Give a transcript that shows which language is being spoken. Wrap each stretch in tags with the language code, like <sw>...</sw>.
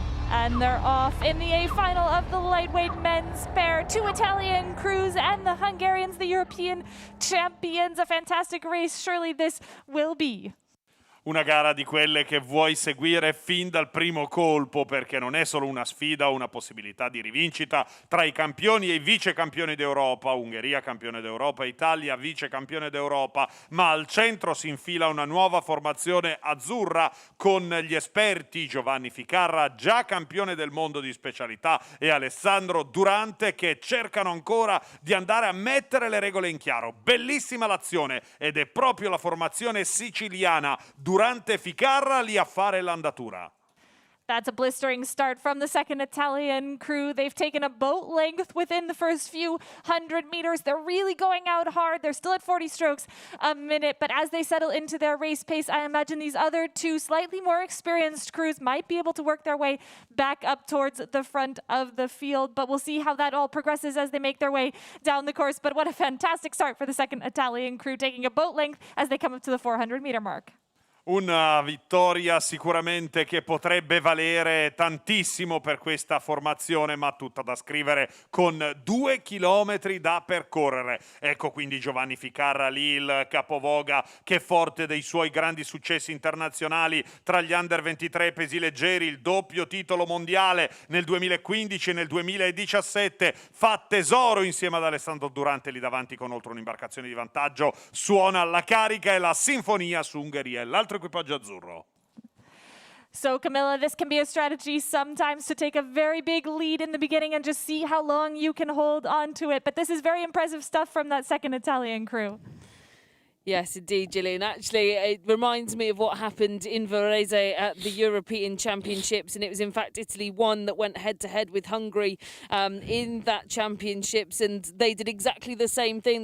<en>And they're off in the A final of the lightweight men's pair. 2 Italian crews and the Hungarians, the European champions. A fantastic race. Surely this will be.</en> <it>Una gara di quelle che vuoi seguire fin dal primo colpo, perché non è solo una sfida o una possibilità di rivincita tra i campioni e i vice campioni d'Europa, Ungheria campione d'Europa, Italia vice campione d'Europa, ma al centro si infila una nuova formazione azzurra con gli esperti Giovanni Ficarra, già campione del mondo di specialità, e Alessandro Durante, che cercano ancora di andare a mettere le regole in chiaro. Bellissima l'azione, ed è proprio la formazione siciliana Durante Ficarra lì a fare l'andatura.</it> <en>That's a blistering start from the second Italian crew. They've taken a boat length within the first few 100 meters. They're really going out hard. They're still at 40 strokes a minute, but as they settle into their race pace, I imagine these other 2 slightly more experienced crews might be able to work their way back up towards the front of the field, but we'll see how that all progresses as they make their way down the course. But what a fantastic start for the second Italian crew, taking a boat length as they come up to the 400-meter mark.</en> <it>Una vittoria sicuramente che potrebbe valere tantissimo per questa formazione, ma tutta da scrivere con 2 chilometri da percorrere. Ecco quindi Giovanni Ficarra lì, il capovoga, che forte dei suoi grandi successi internazionali tra gli under 23 pesi leggeri, il doppio titolo mondiale nel 2015 e nel 2017, fa tesoro insieme ad Alessandro Durante lì davanti con oltre un'imbarcazione di vantaggio. Suona la carica e la sinfonia su Ungheria e l'altro equipaggio azzurro.</it> <en>So, Camilla, this can be a strategy sometimes to take a very big lead in the beginning and just see how long you can hold on to it. But this is very impressive stuff from that second Italian crew. Yes, indeed, Gillian. Actually, it reminds me of what happened in Varese at the European Championships, and it was in fact Italy 1 that went head-to-head with Hungary in that championships, and they did exactly the same thing.</en>